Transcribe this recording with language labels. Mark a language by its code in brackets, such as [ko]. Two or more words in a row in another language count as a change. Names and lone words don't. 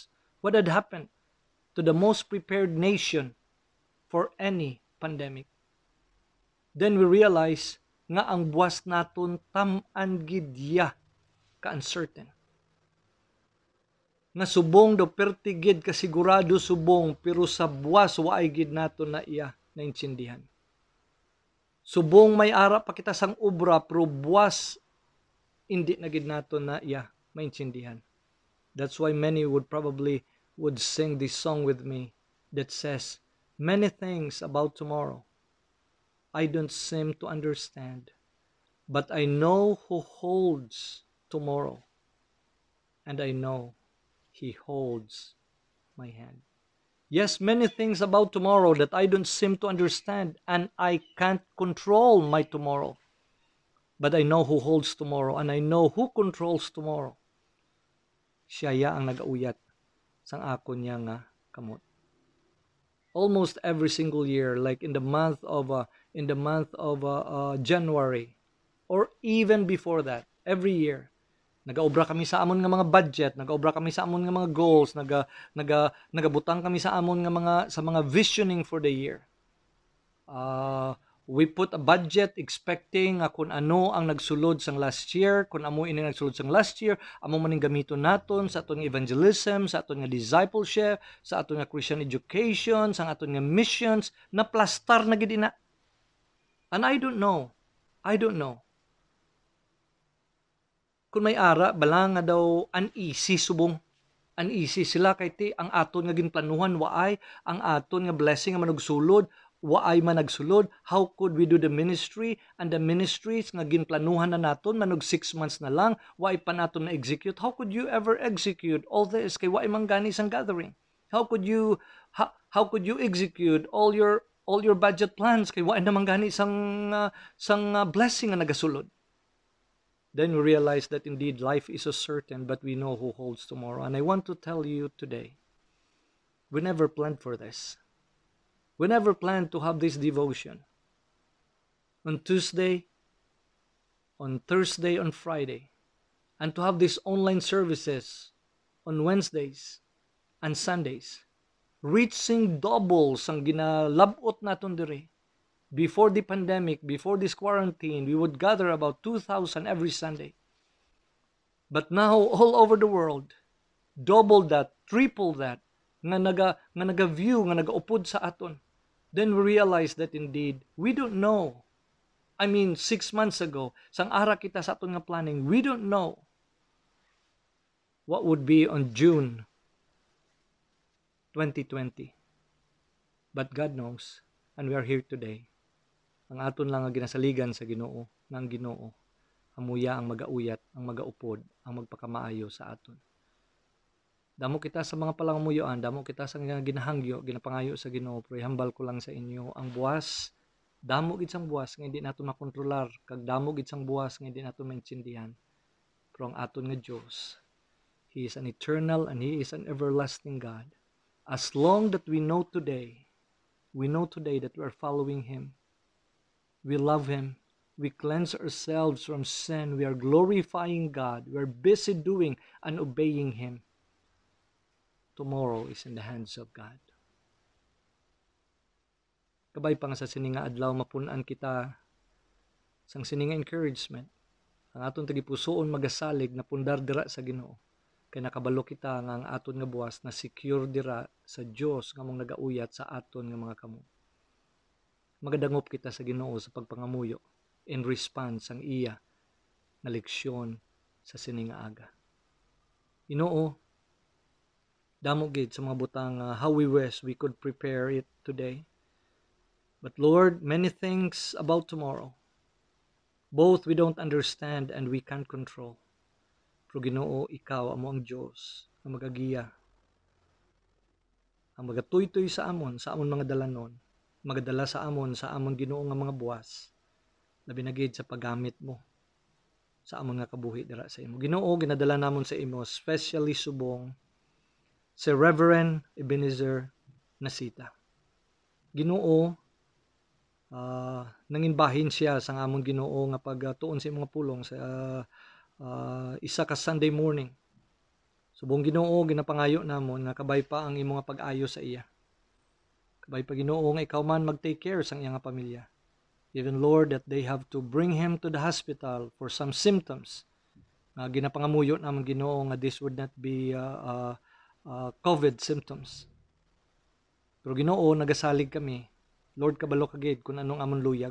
[en] What had happened to the most prepared nation for any pandemic? Then we realize [hil] nga ang buwas naton tam-an gidya ka-uncertain. Nga subong do pertigid kasigurado subong, pero sa buwas waay gid naton na iya naintindihan. Subong may ara pa kita sang obra, pero buwas hindi na gid naton na iya maintindihan. [en] That's why many would sing this song with me that says, many things about tomorrow I don't seem to understand, but I know who holds tomorrow, and I know He holds my hand. Yes, many things about tomorrow that I don't seem to understand, and I can't control my tomorrow. But I know who holds tomorrow, and I know who controls tomorrow. [hil] Siya ang nagauyat sang akon niya nga kamot. [en] Almost every single year, like in the month of January, or even before that, every year, [hil] nagaobra kami sa amon nga mga budget, nagaobra kami sa amon nga mga goals, nagabutang kami sa amon nga mga [en] visioning for the year. We put a budget expecting [hil] kung ano ang nagsulod sang [en] last year, [hil] kung amo ini nagsulod sang [en] last year, [hil] amo maning gamiton naton sa aton evangelism, sa aton nga discipleship, sa aton nga [en] Christian education, [hil] sa aton nga missions, na plastar na gid ina. [en] And I don't know. [hil] Kung may ara, bala nga daw uneasy subong. Uneasy sila kay ti ang aton nga ginplanuhan waay, ang aton nga blessing nga managsulod, waay managsulod. [en] How could we do the ministry? And the ministries [hil] nga ginplanuhan na naton manog 6 months na lang, waay pa naton na execute. [en] How could you ever execute all this [hil] kay waay manggani sang gathering? [en] How could you how could you execute all your budget plans [hil] kay wa naman gani sang blessing nga nagasulod? [en] Then we realize that indeed life is so certain, but we know who holds tomorrow. And I want to tell you today, we never planned for this. We never planned to have this devotion on Tuesday, on Thursday, on Friday, and to have these online services on Wednesdays and Sundays, reaching double [hil] sang ginalabot naton dire. [en] Before the pandemic, before this quarantine, we would gather about 2,000 every Sunday. But now, all over the world, double that, triple that, [hil] nga naga-view, nga nagaupod sa aton. [en] Then we realize that indeed, we don't know. I mean, 6 months ago, [hil] sang ara kita sa aton nga planning, [en] we don't know what would be on June 2020. But God knows, and we are here today. [hil] Ang aton lang nga ginasaligan sa Ginoo, ng Ginoo, amuya ang magauyat, ang magaupod, ang magpakamaayo sa aton. Damo kita sa mga palangamuyoan, damo kita sa ginahangyo, ginapangayo sa Ginoo, pero hambal ko lang sa inyo, ang buwas, damo gid sang buwas nga hindi nato makontrolar, kag damo gid sang buwas nga hindi nato maintindihan. Pero ang aton nga Dios, [en] He is an eternal and He is an everlasting God. As long that we know today that we are following Him, we love Him, we cleanse ourselves from sin, we are glorifying God, we are busy doing and obeying Him. Tomorrow is in the hands of God. [hil] Kabay pa nga sa sininga adlaw, mapunan kita sang sininga encouragement. Ang aton tagipusoon magasalig na pundar dira sa Ginoo. Kay nakabalo kita nga ang aton nga buwas na secure dira sa Dios nga mong nagauyat sa aton nga mga kamo. Magadangop kita sa Ginoo sa pagpangamuyo [en] in response [hil] ang iya na leksyon sa sininga aga. Ginoo, damo gid sa mga butang [en] how we wish we could prepare it today. But Lord, many things about tomorrow, both we don't understand and we can't control. [hil] Pero Ginoo, ikaw amo ang Dios na magagiya, ang magatuytoy sa amon mga dalanon, magadala sa amon Ginoo nga mga buwas, labi na gid sa paggamit mo sa amon nga kabuhi dira sa imo. Ginoo, ginadala namon sa imo, especially subong si Reverend Ebenezer Nasita. Ginoo, nanginbahin siya sa amon Ginoo nga pagtuon sa imong pulong sa isa ka Sunday morning. Subong Ginoo, ginapangayo namon nga kabay pa ang imong pag-ayo sa iya. Kabay pa Ginoo nga ikaw man mag-take care sa iyang pamilya. [en] Even Lord, that they have to bring him to the hospital for some symptoms. [hil] Ginapangamuyo namon Ginoo nga [en] this would not be COVID symptoms. [hil] Pero Ginoo, nagasalig kami. Lord, kabalo kagid kung anong amon luyag.